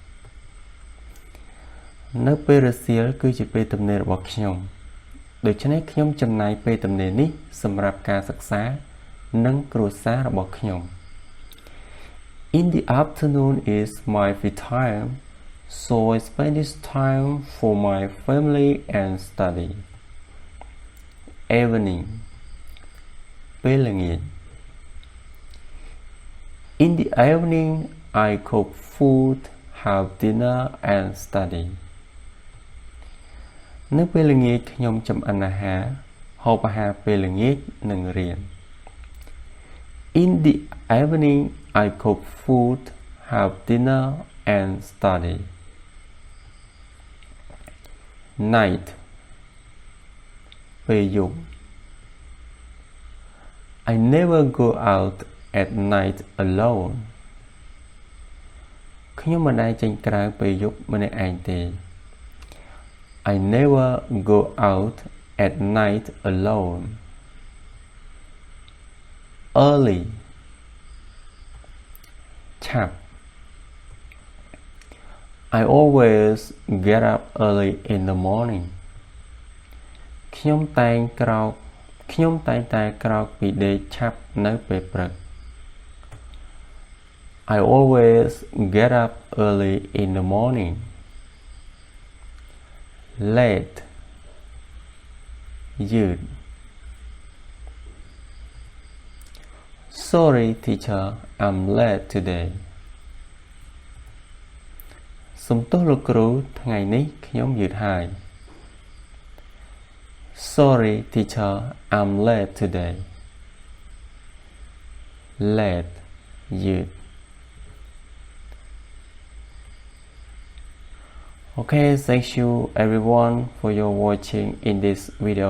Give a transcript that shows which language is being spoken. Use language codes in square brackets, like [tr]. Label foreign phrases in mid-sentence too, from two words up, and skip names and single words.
[km] នៅពេលរសៀលគឺជាពេលទំនេររបស់ខ្ញុំដូច្នេះខ្ញុំចំណាយពេលទំនេរនេះសម្រាប់ការសិក្សានិងគ្រួសាររបស់ខ្ញុំ [en] In the afternoon is my free time, so I spend this time for my family and study. Evening [km] ពេលល្ងាច [en] In the evening, I cook food, have dinner and study. [km] នៅពេលល្ងាចខ្ញុំចម្អិនអាហារហូបអាហារពេលល្ងាចនិងរៀន [en] In the evening, I cook food, have dinner, and study. Night [km] ពេលយប់ [en] I never go out at night alone. [km] ខ្ញុំមិនដែលចេញក្រៅពេលយប់ម្នាក់ឯងទេ [en] I never go out at night alone. Early ឆាប់ I always get up early in the morning. [km] ខ្ញុំតែងតែក្រោកពីដេកឆាប់នៅពេលព្រឹក [en] I always get up early in the morning. Late យឺត Sorry teacher, I'm late today. [km] សំទោសលោកគ្រូថ្ងៃនេះខ្ញុំយឺតហើយ Sorry teacher, I'm late today. [en] Late យឺត Okay, thank you everyone for your watching in this video.